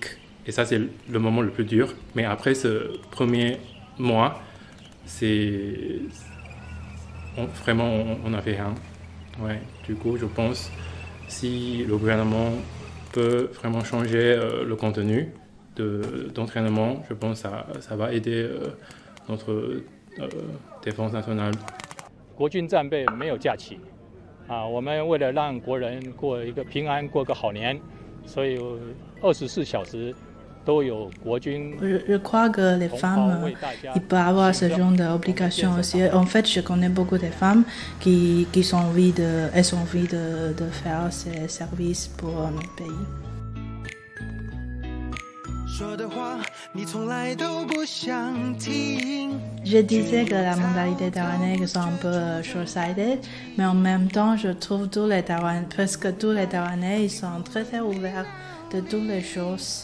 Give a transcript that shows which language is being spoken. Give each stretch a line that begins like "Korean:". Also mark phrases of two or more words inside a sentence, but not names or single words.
French: Et ça, c'est le moment le plus dur. Mais après ce premier mois, vraiment, on n'a fait rien. Ouais. Du coup, je pense si le gouvernement peut vraiment changer le contenu d'entraînement, je pense que ça va aider notre défense nationale.
Chinese: 国军战备没有假期我们为了让国人过一个平安过个好年，所以24小时
French: Je crois que les femmes, ils peuvent avoir ce genre d'obligation aussi. En fait, je connais beaucoup de femmes qui ont envie de faire ces services pour notre pays. Je disais que la mentalité taïwanaise est un peu short-sighted, mais en même temps, je trouve presque tous les Taïwanais, ils sont très ouverts de toutes les choses.